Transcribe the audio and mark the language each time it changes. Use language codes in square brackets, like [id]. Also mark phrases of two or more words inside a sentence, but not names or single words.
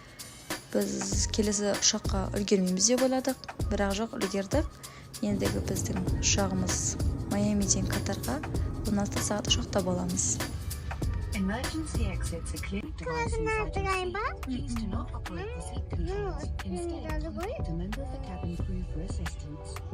[kk] Біз келесі ұшаққа үлгермейміз деп ойладық, бірақ жоқ, үлгердік. Ендігі біздің ұшағымыз Майамиден Катарға 16 сағат ұшақта боламыз. [en] Emergency exits are clear. Device inside your seat. Please do not operate the seat controls. Instead, contact a member of the cabin crew for assistance.